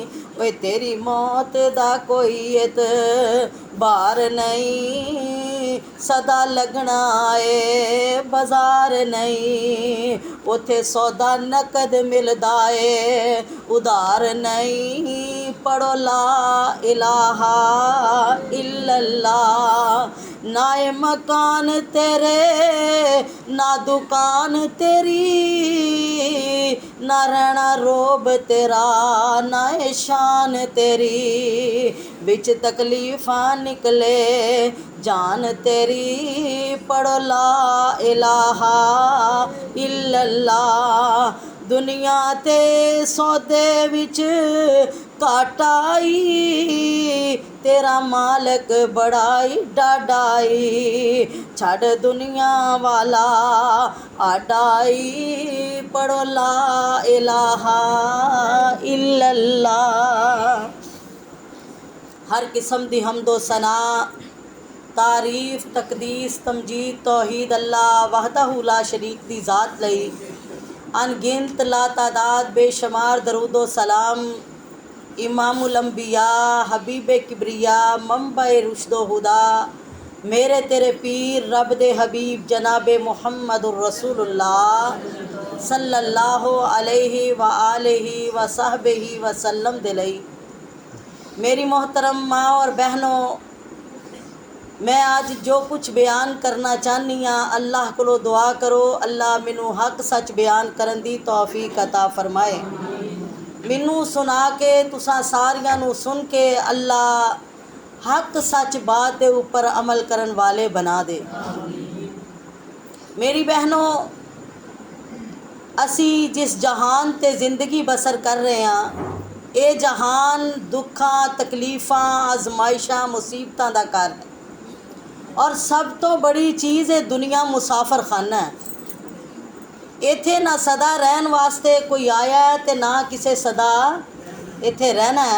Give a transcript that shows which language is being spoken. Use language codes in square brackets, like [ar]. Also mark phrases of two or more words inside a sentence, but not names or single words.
[pa] اوئے تیری موت دا کوئی اعتبار نہیں، صدا لگنا اے بازار نہیں. اوتھے سودا نقد ملدا اے ادھار نہیں، پڑھو [ar] لا إله إلا الله. [pa] نہ اے مکان تیرے نہ دکان تیری، نہ رہنا رعب تیرا نہ اے شان تیری. وچ تکلیفاں نکلے جان تیری، پڑھو [ar] لا إله إلا الله. [pa] دنیا تے سودے وچ گھاٹا آئی، تیرا مالک بڑائی ڈاڈائی. چھڈ دنیا والا آڈائی، پڑھو [ar] لا إله إلا الله. [pa] ہر قسم دی حمد و ثنا تعریف تقدیس تمجید توحید اللہ [ar] وحده لا شريك [pa] دی ذات لئی ان گنت لا تعداد بے شمار درود و سلام امام الانبیاء حبیب کبریا منبع رشد و ہدیٰ میرے تیرے پیر رب دے حبیب جناب محمد رسول اللہ [ar] صلى الله عليه وعلى آله وصحبه وسلم [pa] دے لئی. میری محترم ماں اور بہنو، میں اج جو کجھ بیان کرنا چاہنی ہاں، اللہ کو دعا کرو اللہ مینوں حق سچ بیان کرن دی توفیق عطا فرمائے. مینوں سنا کے تساں ساریاں نوں سن کے اللہ حق سچ بات کے اوپر عمل کرن والے بنا دے. میری بہنو، اسی جس جہان تے زندگی بسر کر رہے ہیں، یہ جہان دکھاں تکلیفاں آزمائشاں مصیبتاں دا گھر ہے اور سب توں وڈی چیز ہے دنیا مسافر خانہ ہے. اتھے نہ صدا رہن واسطے کوئی آیا ہے تے نہ کسے صدا اتھے رہنا ہے.